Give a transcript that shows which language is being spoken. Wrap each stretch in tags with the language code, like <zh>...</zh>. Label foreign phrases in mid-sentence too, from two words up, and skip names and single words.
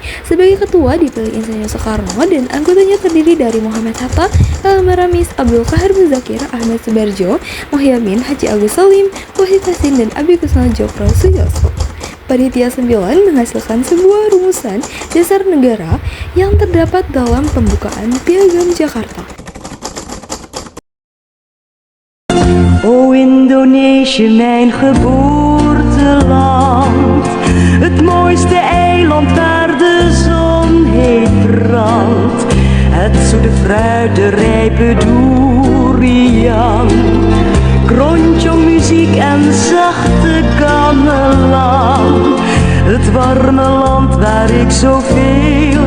<id>Sebagai ketua dipilih Insinyur Soekarno dan anggotanya terdiri dari Muhammad Hatta, Elma Ramis, Abdul Kahar Muzakir, Ahmad Subarjo, Muhyamin, Haji Agus Salim, Wahid Hasin, dan Abi Kusnal Jokro Suyoso. Panitia 9 menghasilkan sebuah rumusan dasar negara yang terdapat dalam pembukaan Piagam Jakarta.</id> <nl>O Indonesië, mijn geboorteland, het mooiste eiland waar de zon heet brandt, het zoete fruit, de rijpe durian, krontjong muziek en zachte gamelan, het warme land waar ik zoveel</nl>